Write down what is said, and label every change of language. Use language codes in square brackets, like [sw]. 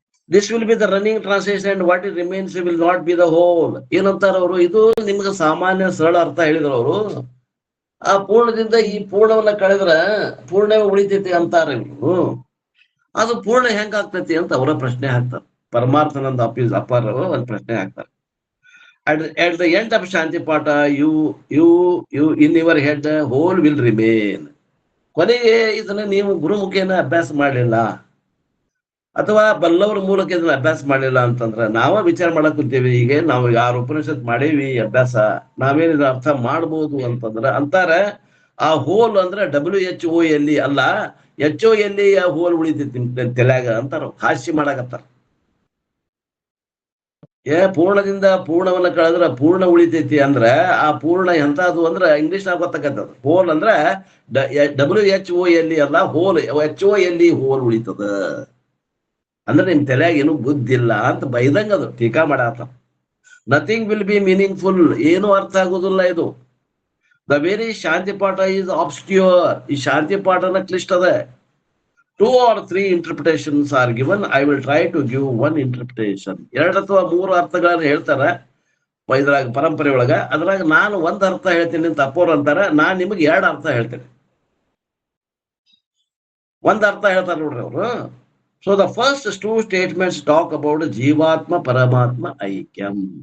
[en] This will be the running translation and what it remains will not be the whole. [kn] ಏನಂತಾರ ಅವರು? ಇದು ನಿಮ್ಗೆ ಸಾಮಾನ್ಯ ಸರಳ ಅರ್ಥ ಹೇಳಿದ್ರು ಅವರು. ಆ ಪೂರ್ಣದಿಂದ ಈ ಪೂರ್ಣವನ್ನ ಕಳೆದ್ರ ಪೂರ್ಣ ಉಳಿತೈತಿ ಅಂತಾರ ಇವ್ರು. ಅದು ಪೂರ್ಣ ಹೆಂಗ ಆಗ್ತೈತಿ ಅಂತ ಅವರ ಪ್ರಶ್ನೆ ಹಾಕ್ತಾರೆ. ಪರಮಾರ್ಥಾನಂದ ಅಪ್ಪಾರ ಒಂದು ಪ್ರಶ್ನೆ ಹಾಕ್ತಾರೆ. [en] At the end of Shanti Pata, you in your head whole will remain. [kn] ಕೊನೆಗೆ ಇದನ್ನ ನೀವು ಗುರುಮುಖೇನ ಅಭ್ಯಾಸ ಮಾಡಲಿಲ್ಲ ಅಥವಾ ಬಲ್ಲವರ ಮೂಲಕ ಇದನ್ನ ಅಭ್ಯಾಸ ಮಾಡಲಿಲ್ಲ ಅಂತಂದ್ರ ನಾವ ವಿಚಾರ ಮಾಡಕ್ ಕುಂತೀವಿ. ಈಗ ನಾವು 6 ಉಪನಿಷತ್ ಮಾಡೇವಿ ಅಭ್ಯಾಸ, ನಾವೇನಿದ ಅರ್ಥ ಮಾಡ್ಬೋದು ಅಂತಂದ್ರ ಅಂತಾರ. ಆ ಹೋಲ್ ಅಂದ್ರೆ WHOL ಅಲ್ಲ, HOL ಹೋಲ್ ಉಳಿತೈತಿ ತಲೆಯಾಗ ಅಂತಾರ. ಹಾಸ್ಯ ಮಾಡಾಕತ್ತಾರ. ಪೂರ್ಣದಿಂದ ಪೂರ್ಣವನ್ನ ಕಳೆದ್ರ ಪೂರ್ಣ ಉಳಿತೈತಿ ಅಂದ್ರ ಆ ಪೂರ್ಣ ಎಂತದು ಅಂದ್ರ ಇಂಗ್ಲಿಷ್ ನಾಗ ಗೊತ್ತಾಗತ್ತದ. ಹೋಲ್ ಅಂದ್ರ WHOL ಅಲ್ಲ, ಹೋಲ್ HOL ಹೋಲ್ ಉಳಿತದ ಅಂದ್ರೆ ನಿಮ್ ತಲೆಯಾಗ ಏನು ಬುದ್ಧಿ ಇಲ್ಲ ಅಂತ ಬೈದಂಗ ಅದು ಟೀಕಾ ಮಾಡಾತ. [en] nothing will be meaningful, [kn] ಏನು ಅರ್ಥ ಆಗುದಿಲ್ಲ ಇದು. [en] The very shanti patha is obscure. [kn] ಈ ಶಾಂತಿ ಪಾಠನ ಕ್ಲಿಷ್ಟ ಅದ. [en] 2 or 3 interpretations are given. I will try to give one interpretation. [kn] 2 ಅಥವಾ 3 ಅರ್ಥಗಳನ್ನ ಹೇಳ್ತಾರ ಇದ್ರಾಗ ಪರಂಪರೆ ಒಳಗ. ಅದ್ರಾಗ ನಾನು ಒಂದ್ ಅರ್ಥ ಹೇಳ್ತೀನಿ ಅಂತ ಅಪ್ಪೋರ್ ಅಂತಾರ. ನಾನ್ ನಿಮಗೆ 2 ಅರ್ಥ ಹೇಳ್ತೇನೆ. ಒಂದ್ ಅರ್ಥ ಹೇಳ್ತಾರ ನೋಡ್ರಿ ಅವರು. [en] So the first 2 statements talk about jivatma paramatma aikyam.